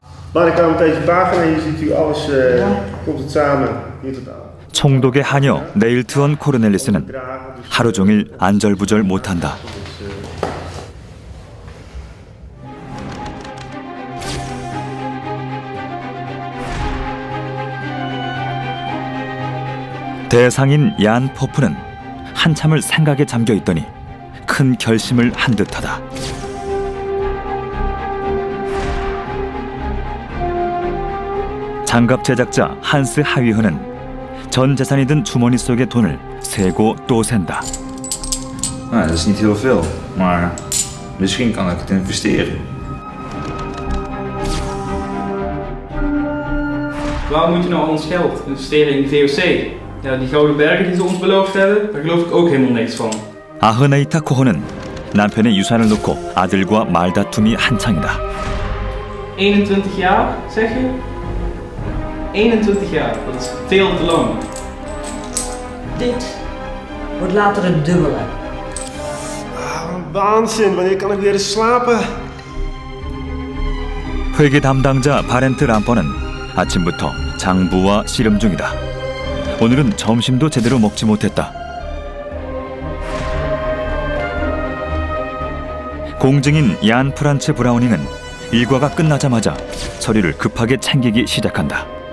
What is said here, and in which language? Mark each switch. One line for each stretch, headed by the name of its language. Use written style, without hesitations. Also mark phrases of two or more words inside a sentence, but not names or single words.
Dutch: Binnenkant deze pagina, hier ziet u alles, komt het samen hier tot aan.
Korean: 총독의 하녀 네일트원 코르넬리스는 하루 종일 안절부절 못한다. 대상인 얀 포프는 한참을 생각에 잠겨 있더니 큰 결심을 한 듯하다. 장갑 제작자 한스 하위흐는 전 재산이 든 주머니 속의 돈을 세고 또 샌다.
Dutch: Nou, dat is niet heel veel, maar misschien kan ik het investeren. Waarom moet je nou al ons geld investeren in VOC? Ja, die gouden bergen die ze ons beloofd hebben, daar geloof ik ook helemaal niks van.
Korean: 아흐네이타 코호는 남편의 유산을 놓고 아들과 말다툼이 한창이다.
Dutch: 21 jaar, zeg je? 21 jaar, dat is veel te lang. Dit wordt later het dubbele. Waanzin, wanneer kan ik weer eens slapen?
Korean: 회계 담당자 바렌트 람퍼는 아침부터 장부와 씨름 중이다. 오늘은 점심도 제대로 먹지 못했다. 공증인 얀 프란츠 브라우닝은 일과가 끝나자마자 서류를 급하게 챙기기 시작한다.